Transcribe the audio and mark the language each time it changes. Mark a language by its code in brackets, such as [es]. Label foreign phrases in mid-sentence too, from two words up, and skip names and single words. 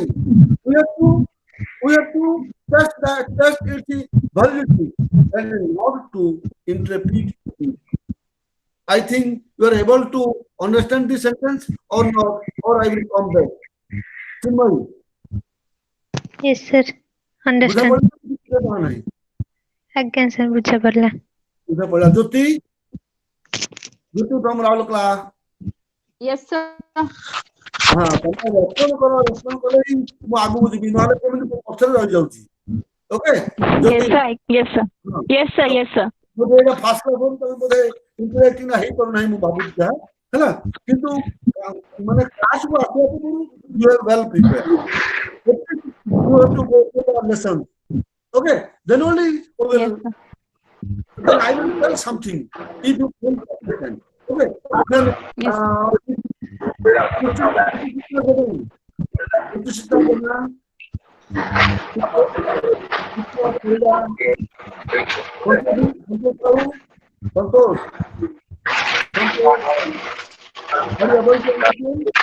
[en] We have to we have to test its validity and not to interpret it. I think you are able to understand this sentence or not, or I will come back. Chinmay, Yes, sir. [or] बुझा [en] Understand. [or] ପଡ଼ା ବୁଝା ପଡ଼ା ନାହିଁ [en] Again, sir. [or] ବୁଝା ପଡ଼ଲା. ବୁଝା ପଡ଼ା ज्योति ज्योति from राउरकेला [en] Yes, sir. [or] हाँ तମେ ରେସ୍ପଣ୍ଡ କଲେ ହିଁ ମୁଁ ଆଗକୁ ଯିବି ନହେଲେ କେମିତି ମୁଁ ପଛରେ ରହିଯାଉଛି ଓକେ [en] Yes, ज्योति sir. Yes, sir. [or] ହଁ [en] Yes, sir. Yes, sir. [or] ବୋଧେ ଏଇଟା [en] first class [or] ତମେ ବୋଧେ ଇଣ୍ଟରାକ୍ଟିଂ ହେଇପାରୁନାହିଁ ମୁଁ ଭାବୁଛି ଯାହା ହେଲା କିନ୍ତୁ ମାନେ କ୍ଲାସକୁ ଆସିବା ପୂର୍ବରୁ [en] you are well prepared. You have to go through the lesson. Okay, then only we will, Yes, sir. then I will tell something if you feel confident. Okay, then Yes. Santosh, are you able to understand?